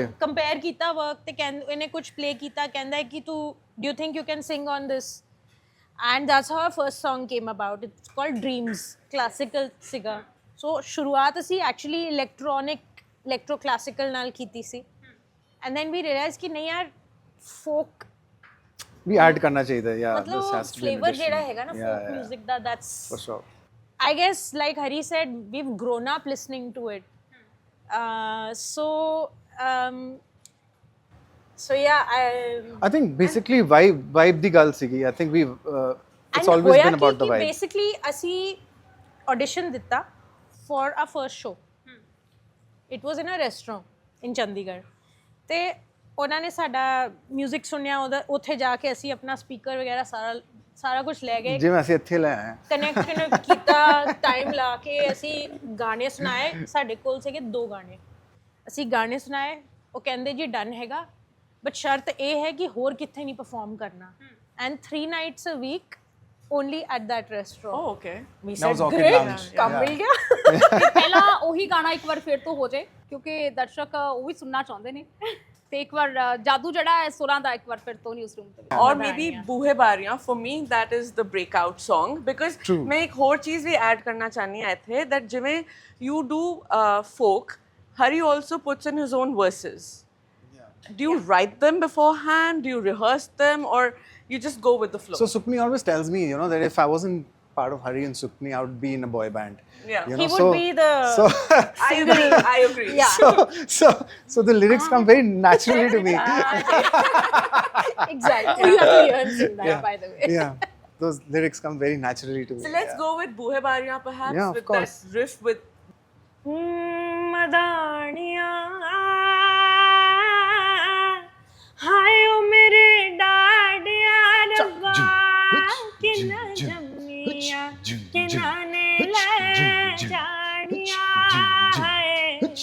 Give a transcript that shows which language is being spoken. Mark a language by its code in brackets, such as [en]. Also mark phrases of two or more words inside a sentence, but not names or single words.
[pa] ਕੰਪੇਅਰ ਕੀਤਾ ਵਰਕ, ਤੇ ਇਹਨੇ ਕੁਝ ਪਲੇ ਕੀਤਾ, ਕਹਿੰਦਾ ਕਿ ਤੂੰ [en] do you think you can sing on this, and that's how our first song came about. It's called Dreams, [pa] ਕਲਾਸੀਕਲ ਸੀਗਾ। ਸੋ ਸ਼ੁਰੂਆਤ ਅਸੀਂ ਐਕਚੁਅਲੀ [en] electro classical [pa] ਨਾਲ ਕੀਤੀ ਸੀ, [en] and then we realise [pa] ਕਿ ਨਹੀਂ ਯਾਰ ਫੋਕ ਵੀ ਐਡ ਕਰਨਾ ਚਾਹੀਦਾ, [en] ya this [pa] ਮਤਲਬ [en] has to be [pa] ਫਲੇਵਰ ਜਿਹੜਾ ਹੈਗਾ ਨਾ [en] folk music [pa] ਦਾ, [en] that's for sure. I guess like Hari said, we've grown up listening to it. So yeah, I think basically vibe [pa] ਦੀ ਗੱਲ ਸੀਗੀ। [en] I think it's always been about the vibe. Basically ਅਸੀਂ audition ਦਿੱਤਾ for our first show. It was in a restaurant in Chandigarh. [pa] ਤੇ ਉਹਨਾਂ ਨੇ ਸਾਡਾ ਮਿਊਜ਼ਿਕ ਸੁਣਿਆ, ਉੱਥੇ ਜਾ ਕੇ ਅਸੀਂ ਆਪਣਾ ਸਪੀਕਰ ਵਗੈਰਾ ਸਾਰਾ ਕੁਝ ਲੈ ਗਏ, ਜਿਵੇਂ ਅਸੀਂ ਇੱਥੇ ਲੈ ਆਏ ਕਨੈਕਟ ਕੀਤਾ, ਟਾਈਮ ਲਾ ਕੇ ਅਸੀਂ ਗਾਣੇ ਸੁਣਾਏ। ਸਾਡੇ ਕੋਲ ਸੀਗੇ 2 ਗਾਣੇ, ਅਸੀਂ ਗਾਣੇ ਸੁਣਾਏ। ਉਹ ਕਹਿੰਦੇ ਜੀ ਡਨ ਹੈਗਾ, ਬਟ ਸ਼ਰਤ ਇਹ ਹੈ ਕਿ ਹੋਰ ਕਿੱਥੇ ਨਹੀਂ ਪਰਫਾਰਮ ਕਰਨਾ, ਐਂਡ [en] 3 nights a week only at that restaurant. Oh, okay. We That was said Orchid great, Lounge. [pa] ਕੰਮ [en] Yeah. [pa] ਮਿਲ ਗਿਆ। ਤੇ ਪਹਿਲਾਂ ਉਹੀ ਗਾਣਾ ਇੱਕ ਵਾਰ ਫਿਰ ਤੋਂ ਹੋ ਜਾਏ, ਕਿਉਂਕਿ ਦਰਸ਼ਕ ਉਹ ਵੀ ਸੁਣਨਾ ਚਾਹੁੰਦੇ ਨੇ, ਤੇ ਇੱਕ ਵਾਰ ਜਾਦੂ ਜਿਹੜਾ ਹੈ ਸੁਰਾਂ ਦਾ ਇੱਕ ਵਾਰ ਫਿਰ ਤੋਂ ਨਿਊਜ਼ ਰੂਮ ਤੇ। [en] Or maybe Boohe Bariyan, for me that is the breakout song, because True. [hi] मैं एक और चीज़ भी add करना चाहनी है थे, [en] that जिਵੇਂ you do folk, Hari also puts in his own verses. Do you write them beforehand? Do you rehearse them, or you just go with the flow? So Sukni always tells me, you know, that if I wasn't part of Hari and Sukni, I would be in a boy band. Yeah. You He know, would be the I agree. Yeah. so the lyrics come very naturally to me. exactly. You have to learn sing that, Yeah. by the way. Yeah, those lyrics come very naturally to me. So let's go with Boohe Bariyan perhaps, Yeah, of with course. that riff with [pa] ਮਦਾਨੀਆਂ ਹਾਏ ਓ ਮੇਰੇ ਡਾਡਿਆ ਰੱਬਾ ਕਿੰਨਾ ਜੰਮੀਆਂ ਕਿੰਨਾ ਨੇ ਲੈ ਜਾਣੀਆਂ ਹਾਏ